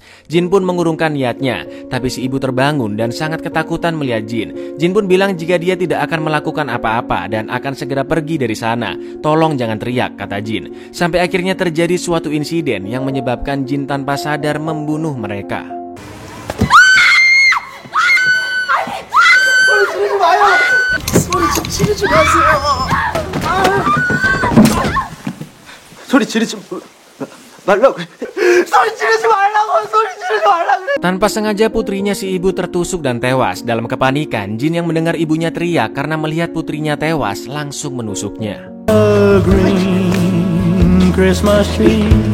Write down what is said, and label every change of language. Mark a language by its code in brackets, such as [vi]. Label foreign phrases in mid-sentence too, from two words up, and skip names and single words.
[id] Jin pun mengurungkan niatnya, tapi si ibu bangun dan sangat ketakutan melihat Jin. Jin pun bilang jika dia tidak akan melakukan apa-apa dan akan segera pergi dari sana. Tolong jangan teriak, kata Jin. Sampai akhirnya terjadi suatu insiden yang menyebabkan Jin tanpa sadar membunuh mereka. [ko] 소리 지르지 말라고. 소리 지르지 말라고. 소리 지르지 말라고. [id] Tanpa sengaja putrinya si ibu tertusuk dan tewas. Dalam kepanikan, Jin yang mendengar ibunya teriak karena melihat putrinya tewas langsung menusuknya. [en] Green Christmas tree.